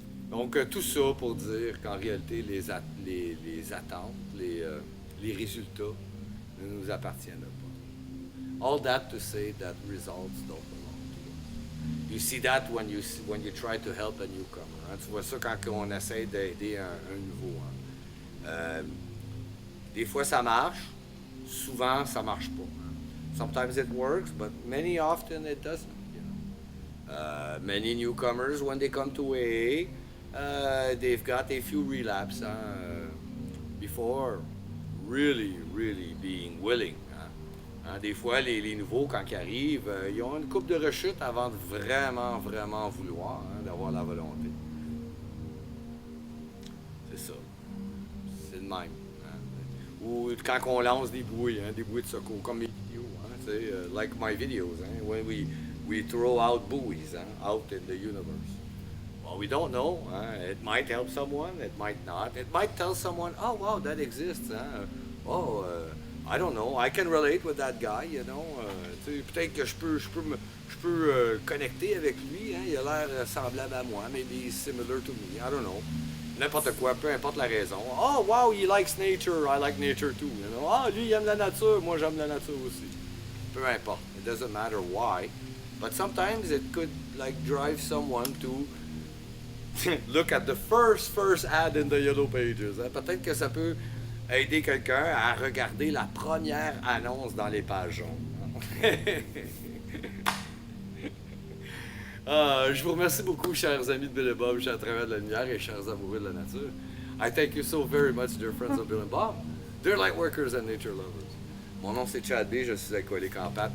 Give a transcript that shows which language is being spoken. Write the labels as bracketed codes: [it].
[fr] Donc, tout ça pour dire qu'en réalité, les attentes, les résultats ne nous appartiennent pas. [en] All that to say that results don't belong to us. You see that when you try to help a newcomer. Hein? [fr] Tu vois ça quand on essaie d'aider un nouveau. Hein? Des fois, ça marche. Souvent, ça marche pas. [en] Sometimes it works, but many often it doesn't. You know? Many newcomers, when they come to AA, they've got a few relapses before really being willing [fr] Hein, des fois, les nouveaux, quand ils arrivent, ils ont une coupe de rechute avant de vraiment, vraiment vouloir, hein, d'avoir la volonté. C'est ça. C'est le même. Hein. Ou quand on lance des bouées de secours, comme mes vidéos, hein, tu sais, [en] like my videos, hein, when we throw out buoys hein, out in the universe. Well, we don't know. [fr] Hein. [en] It might help someone, it might not. It might tell someone, oh wow, that exists. Hein. Oh, I don't know. I can relate with that guy, you know. [fr] Peut-être que je peux connecter avec lui. Hein. Il a l'air semblable à moi. [en] Maybe he's similar to me. I don't know. [fr] N'importe quoi, peu importe la raison. [en] Oh, wow, he likes nature. I like nature too. You know? [fr] Ah, lui, il aime la nature. Moi, j'aime la nature aussi. Peu importe. [en] It doesn't matter why. But sometimes it could like drive someone to look at the first ad in the Yellow Pages. Hein? [fr] Peut-être que ça peut aider quelqu'un à regarder la première annonce dans les pages jaunes. Je vous remercie beaucoup, chers amis de Bill et Bob, chers travailleurs de la lumière et chers amoureux de la nature. [en] I thank you so very much, dear friends of Bill and Bob. Dear light workers and nature lovers. [fr] Mon nom c'est Chad B, je suis alcoolique en pâte.